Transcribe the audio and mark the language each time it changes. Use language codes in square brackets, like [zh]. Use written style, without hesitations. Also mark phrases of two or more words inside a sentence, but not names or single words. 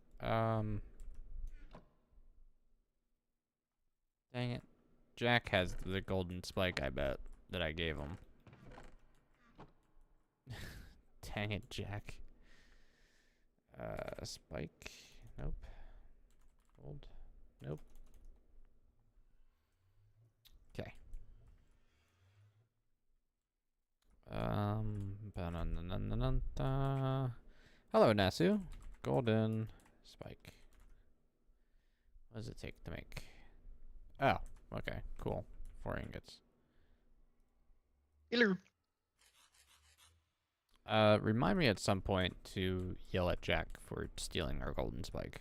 [en] Dang it. Jack has the golden spike, I bet, that I gave him. Dang it, Jack. Spike. Nope. Gold. Nope. Okay. Ba-na-na-na-na-na. Hello, Nasu. Golden spike. What does it take to make? Oh, okay, cool. 4 ingots. Hello. Remind me at some point to yell at Jack for stealing our golden spike.